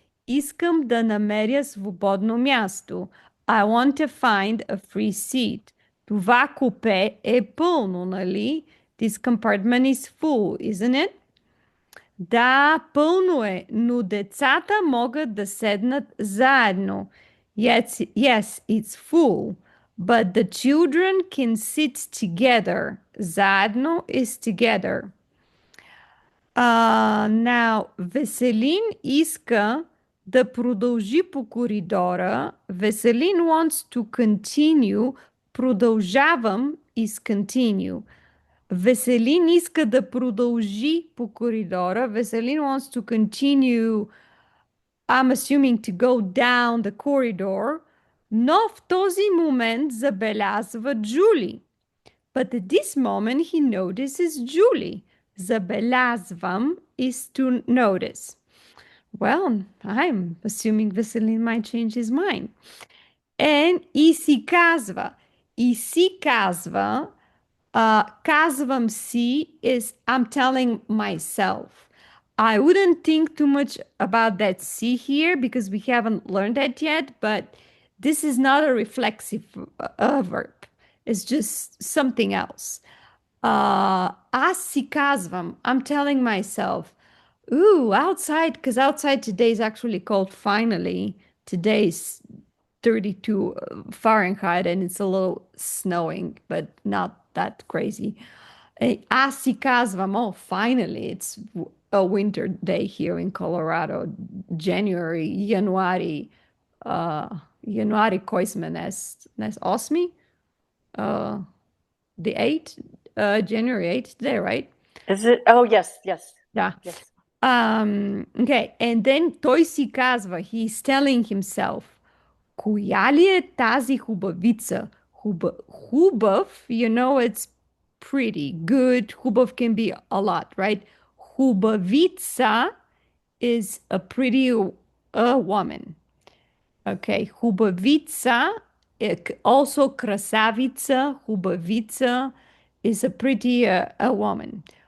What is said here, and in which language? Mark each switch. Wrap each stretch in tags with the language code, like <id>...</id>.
<bg>Искам да намеря свободно място.</bg> <en>I want to find a free seat.</en> <bg>Това купе е пълно, нали?</bg> <en>This compartment is full, isn't it?</en> <bg>Да, пълно е, но децата могат да седнат заедно.</bg> <en>Yes, it's full, but the children can sit together. Заедно is together.</en> <bg>Now, Веселин иска да продължи по коридора.</bg> <en>Веселин wants to continue. Продължавам is continue.</en> <bg>Веселин иска да продължи по коридора.</bg> <en>Веселин wants to continue, I'm assuming to go down the corridor.</en> <bg>Но в този момент забелязва Джули.</bg> <en>But at this moment he notices Julie. Забелязвам is to notice. Well, I'm assuming Veselin might change his mind. And</en> <bg>и си казва. И си казва, казвам си</bg> <en>is I'm telling myself. I wouldn't think too much about that si here because we haven't learned that yet, but this is not a reflexive verb. It's just something else.</en> <bg>Аз си казвам,</bg> <en>I'm telling myself, ooh, outside, because outside today is actually called finally. Today's 32 Fahrenheit and it's a little snowing, but not that crazy.</en> <bg>Аз си казвам,</bg> <en>oh, finally, it's a winter day here in Colorado.</en> <bg>January, Januari koj sme nes osmi?</bg> <en>Uh, the 8th, January 8th today, right? Is it? Oh, yes, yes, Yeah. yes. Okay, and then</en> <bg>той си казва,</bg> <en>he's telling himself,</en> <bg>коя ли е тази хубавица?</bg> <en>Хубав, you know, it's pretty, good. Хубав can be a lot, right? Хубавица is a pretty woman. Okay, хубавица, also красавица, хубавица is a pretty a woman.</en>